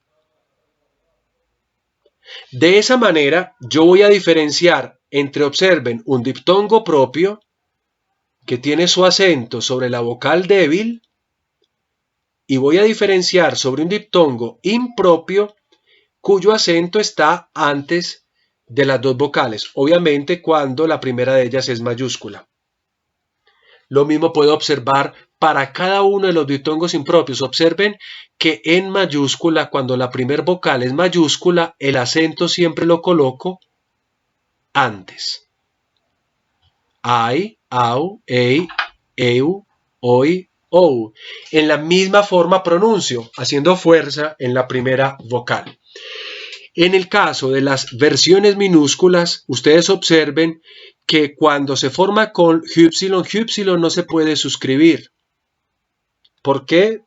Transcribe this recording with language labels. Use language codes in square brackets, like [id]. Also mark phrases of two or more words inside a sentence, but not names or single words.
[es] De esa manera, yo voy a diferenciar entre, observen, un diptongo propio que tiene su acento sobre la vocal débil y voy a diferenciar sobre un diptongo impropio cuyo acento está antes de las dos vocales, obviamente cuando la primera de ellas es mayúscula. Lo mismo puedo observar para cada uno de los diptongos impropios. Observen que en mayúscula, cuando la primera vocal es mayúscula, el acento siempre lo coloco antes. [el] Ai, au, ei, eu, oi, ou. [es] En la misma forma pronuncio, haciendo fuerza en la primera vocal. En el caso de las versiones minúsculas, ustedes observen que cuando se forma con Y no se puede suscribir. ¿Por qué?